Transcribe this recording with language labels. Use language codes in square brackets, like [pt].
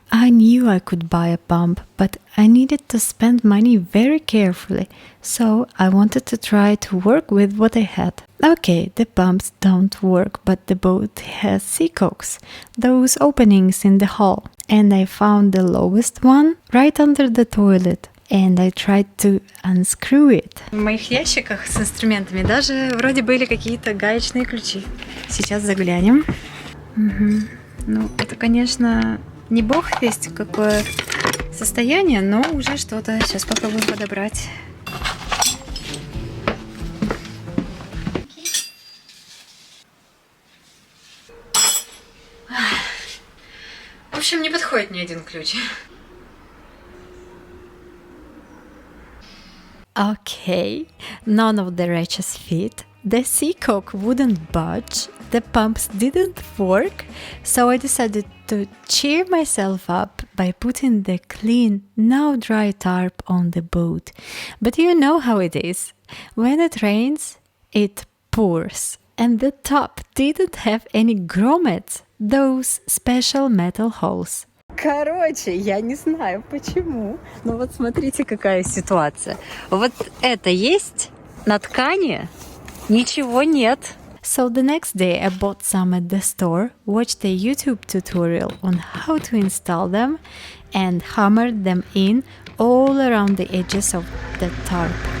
[en] I knew I could buy a pump, but I needed to spend money very carefully, so I wanted to try to work with what I had. Okay, the pumps don't work, but the boat has seacocks, those openings in the hull, and I found the lowest one right under the toilet. And I tried to unscrew it. [ru] В моих ящиках с инструментами даже вроде были какие-то гаечные ключи. Сейчас заглянем. Угу. Ну, это, конечно, не бог весть какое состояние, но уже что-то. Сейчас попробуем подобрать. В общем, не подходит ни один ключ. [en] Okay, none of the wrenches fit, the seacock wouldn't budge, the pumps didn't work, so I decided to cheer myself up by putting the clean, now dry tarp on the boat. But you know how it is. When it rains, it pours. And the top didn't have any grommets, those special metal holes. [ru] Короче, я не знаю почему, но вот смотрите, какая ситуация. Вот это есть на ткани, ничего нет. [en] So the next day I bought some at the store, watched a YouTube tutorial on how to install them, and hammered them in all around the edges of the tarp.